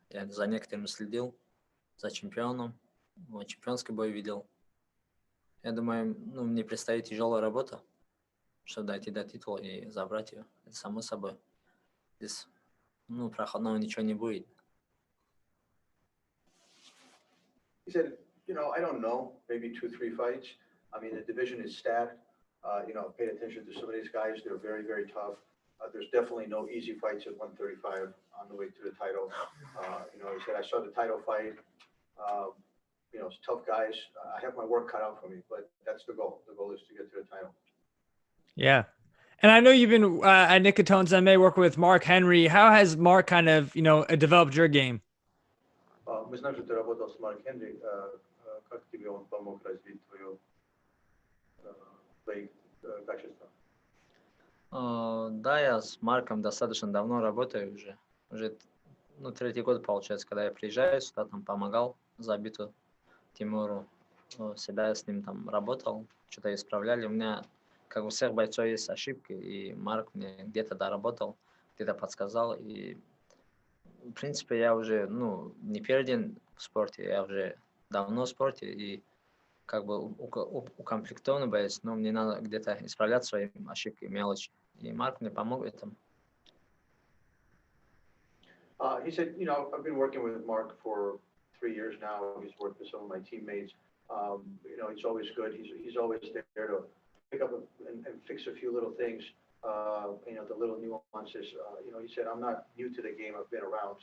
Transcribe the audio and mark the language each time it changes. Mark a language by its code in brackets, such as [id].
[ru] Я за некоторыми следил, за чемпионом. Чемпионский бой видел. Я думаю, мне предстоит тяжелая работа, чтобы дойти до титула и забрать ее. Это само собой. Здесь, проходного ничего не будет. [en] He said, I don't know, maybe 2-3 fights. I mean, the division is stacked. Paid attention to some of these guys. They're very, very tough. There's definitely no easy fights at 135 on the way to the title. He said, I saw the title fight. It's tough guys. I have my work cut out for me, but that's the goal. The goal is to get to the title. Yeah. And I know you've been at Nicotone MMA working with Mark Henry. How has Mark kind of, developed your game? [ru] Мы знаем, что ты работал с Марк Хенри. Как тебе он помог развить твои качества? Да, я с Марком достаточно давно работаю уже. Уже третий год получается, когда я приезжаю сюда, там помогал забиту Тимуру. Себя с ним там работал, что-то исправляли. У меня, как у всех бойцов, есть ошибки, и Марк мне где-то доработал, где-то подсказал. И, в принципе, я уже, не первый день в спорте, я уже давно в спорте, и как бы укомплектованный боец, но мне надо где-то исправлять свои ошибки, мелочи. И Марк мне помог в этом. [en] He said, I've been working with Mark for 3 years now. He's worked with some of my teammates. It's always good. He's always there to pick up and fix a few little things. The little nuances. He said, I'm not new to the game. I've been around.